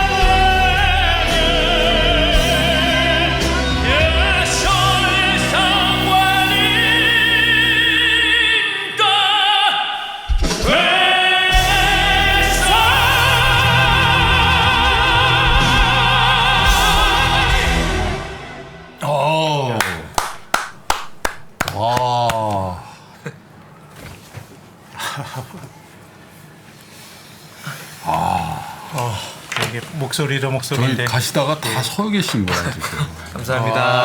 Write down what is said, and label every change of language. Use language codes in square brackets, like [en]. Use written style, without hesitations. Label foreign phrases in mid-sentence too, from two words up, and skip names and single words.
[it] che scioglie il sangue di te bene sai. [ko] 오. 와. 이게 목소리도 저희 목소리인데 가시다가 다 서 계신 거야 지금. 감사합니다.